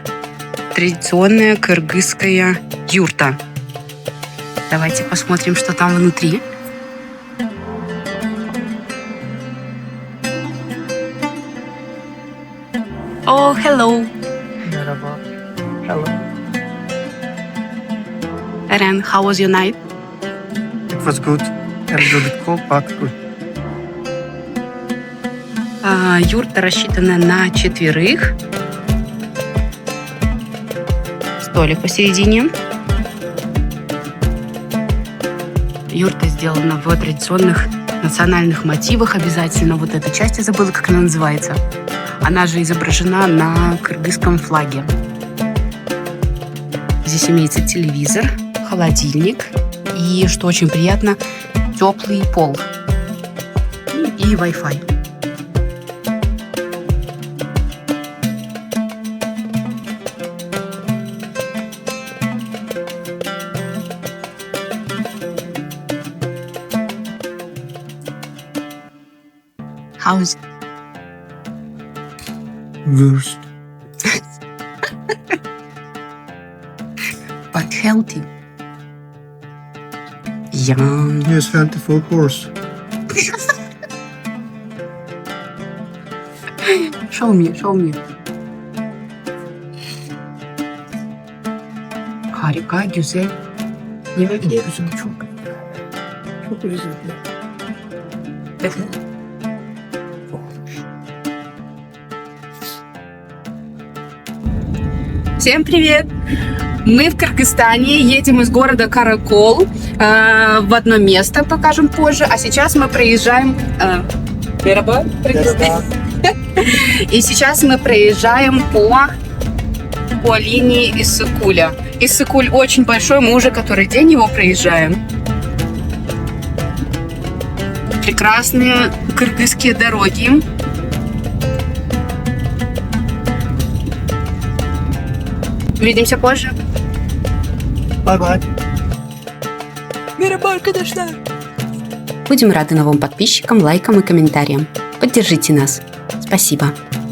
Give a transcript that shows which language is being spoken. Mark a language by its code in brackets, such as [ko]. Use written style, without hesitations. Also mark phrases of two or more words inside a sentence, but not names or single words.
[ru] Традиционная кыргызская юрта. Давайте посмотрим, что там внутри. [en] Oh, hello. Merhaba. Hello. Eren, how was your night? It was good. A little bit cold, but good. [ru] Юрта рассчитана на 4. Столик посередине. Юрта сделана в традиционных национальных мотивах. Обязательно вот эта часть, я забыла, как она называется. Она же изображена на кыргызском флаге. Здесь имеется телевизор, холодильник и, что очень приятно, теплый пол и Wi-Fi. [en] How's Worst. healthy. Yeah. Yes, healthy for horse. Show me, show me. [tr] Harika, güzel. Yemek yiyorsun çok. Çok lezzetli. [ru] Всем привет! Мы в Кыргызстане, едем из города Каракол в одно место, покажем позже. А сейчас мы проезжаем... Мераба, и сейчас мы проезжаем по линии Иссык-Куля. Иссык-Куль очень большой, мы уже который день его проезжаем. Прекрасные кыргызские дороги. Увидимся позже. [en] Bye-bye. [tr] Мераба, arkadaşlar. [ru] Будем рады новым подписчикам, лайкам и комментариям. Поддержите нас. Спасибо.